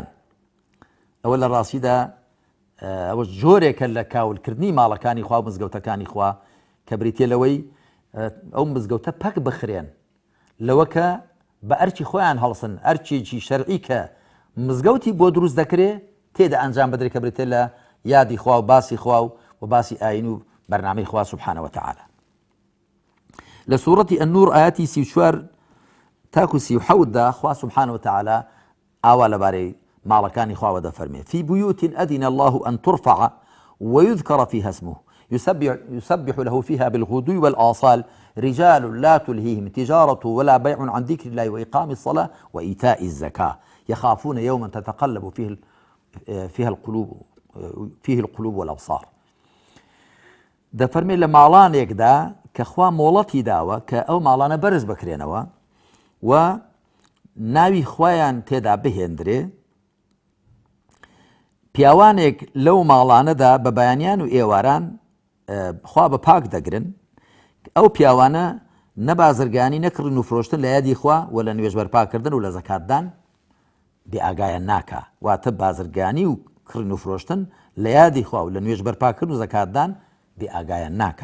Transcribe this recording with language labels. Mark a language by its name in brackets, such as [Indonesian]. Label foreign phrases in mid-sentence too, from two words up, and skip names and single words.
[Central Kurdish] ئەوە لە ڕاستیدا ئەوە جۆرێکە لە کاولکردنی ماڵەکانی خوا و مزگەوتەکانی خوا کە بریتێ لەوەی ئەو مزگەوتە پەک بخرێن لەوە کە بە ئەرچی خۆیان هەڵسن، ئەرچێکی شەرعی کە مزگەوتی بۆ دروست دەکرێ تێدا ئەنجام بدرێت کە بریتێ لە یادی خوا و باسی خوا و باسی ئاین و بەرنامەی خوا [Arabic] سبحانه وتعالى. [Central Kurdish] لە سوورەتی النور ئاەتی 34 تاکو 37دا خوا [Arabic] سبحانه وتعالى [Central Kurdish] ئاوا لەبارەی ماڵەکانی خواوە دەفەرمێ [Arabic] في بيوت أذن الله أن ترفع ويذكر فيها اسمه يسبح له فيها بالغدو والآصال رجال لا تلهيهم تجارة ولا بيع عن ذكر الله وإقام الصلاة وإيتاء الزكاة يخافون يوما تتقلب فيه القلوب والأبصار. [Central Kurdish] دەفەرمێ لە ماڵانێکدا کە خوا مۆڵەتی داوە کە ئەو ماڵانە بەرز بکرێنەوە و ناوی خوایان تێدا بهێندرێ، پیاوانێک لەو ماڵانەدا بە بەیانیان و ئێواران خوا بە پاک دەگرن ئەو پیاوانە نەبازرگانی نەکردن و فرۆشتن لە یادی خوا و لە نوێژ بەرپاکردن و لە زەکاتدان بێئاگایان ناکا، واتە بازرگانی و کردن و فرۆشتن لە یادی خوا و لە نوێژ بەرپاکردن و زەکاتدان بێئاگایان ناکا.